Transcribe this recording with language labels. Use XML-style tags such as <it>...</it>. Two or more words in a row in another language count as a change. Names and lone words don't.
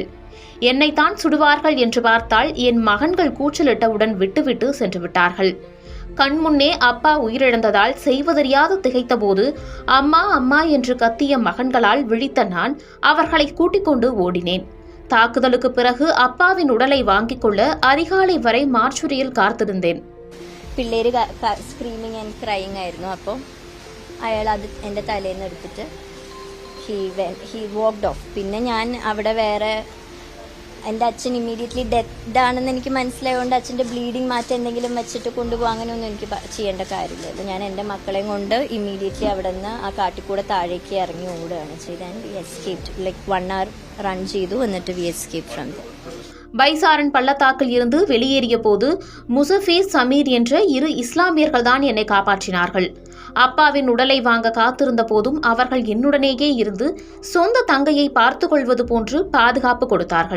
<ta>என்னைத்தான் சுடுவார்கள் என்று பார்த்தால் என் மகன்கள் கூச்சலிட்டவுடன் விட்டுவிட்டு சென்று விட்டார்கள். கண்முன்னே அப்பா உயிரிழந்ததால் செய்வதறியாது திகைத்தபோது அம்மா அம்மா என்று கத்திய மகன்களால் விழித்த நான் அவர்களை கூட்டிக் கொண்டு ஓடினேன். தாக்குதலுக்கு பிறகு அப்பாவின் உடலை வாங்கிக் கொள்ள அதிகாலை வரை மார்ச்சுரியில் കാത്തിരുന്നேன்.</ta> <ml>പിള്ളേര്</ml> <en>screaming and crying</en> <ml>ആയിരുന്നു. അപ്പോൾ അയാൾ അത് എൻ്റെ തലയിൽ നിന്ന് എടുത്തിട്ട്</ml> <en>he walked off.</en> <ml>പിന്നെ ഞാൻ അവിടെ വേറെ എൻ്റെ അച്ഛൻ</ml> <en>immediately dead</en> <ml>ആണെന്ന് എനിക്ക് മനസ്സിലായതുകൊണ്ട് അച്ഛൻ്റെ ബ്ലീഡിങ് മാറ്റം എന്തെങ്കിലും വെച്ചിട്ട് കൊണ്ടുപോകും, അങ്ങനെയൊന്നും എനിക്ക് ചെയ്യേണ്ട കാര്യമില്ല. ഞാൻ എൻ്റെ മക്കളെയും കൊണ്ട് ഇമ്മീഡിയറ്റ്ലി അവിടെ നിന്ന് ആ കാട്ടിക്കൂടെ താഴേക്ക് ഇറങ്ങി ഓടുകയാണ് ചെയ്തത്.</ml> <en>And we escaped. Like 1 hour run</en> <ml>ചെയ്തു, എന്നിട്ട്</ml> <en>we escaped from the.</en> <ta>பைசாரன் பள்ளத்தாக்கில் இருந்து வெளியேறிய போது முசஃபீர் சமீர் என்ற 2 இஸ்லாமியர்கள் தான் என்னை காப்பாற்றினார்கள். அப்பாவின் உடலை வாங்க காத்திருந்த போதும் அவர்கள் என்னுடனேயே இருந்து சொந்த தங்கையை பார்த்துக் கொள்வது போன்று பாதுகாப்பு கொடுத்தார்கள்.</ta>